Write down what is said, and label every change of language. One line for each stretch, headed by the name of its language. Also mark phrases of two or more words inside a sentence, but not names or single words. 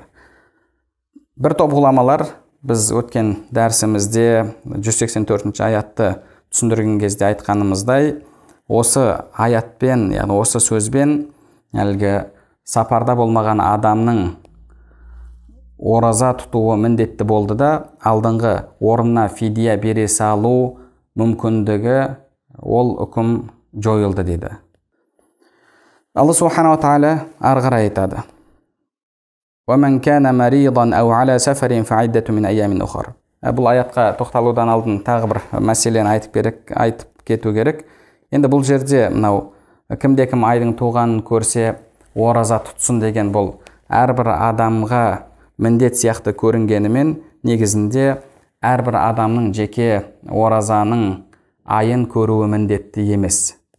Kazakh: Бір топ ғұламалар біз өткен дәрісімізде 184 аятты түсіндірген кезде айтқанымыздай, осы аятпен, яғни осы сөзбен әлгі сапарда болмаған адамның ораза тұтуы міндетті болды да, алдыңғы орнына фидия бере салу мүмкіндігі ол үкім жойылды дейді. Алла субханала тағала ары қарай айтады:
Arabic: وَمَنْ كَانَ مَرِيضًا أَوْ عَلَى سَفَرٍ فَعِدَّةٌ مِنْ أَيَّامٍ أُخَرَ.
Kazakh: Бұл аятқа тоқталудан алдын тағы бір мәселені айтып кету керек. Енді бұл жерде мынау кімде-кім айдың туғанын көрсе, ораза тұтсын деген бұл әрбір адамға міндет сияқты көрінгенімен, негізінде әрбір адамның жеке оразаның айын көруі міндетті емес.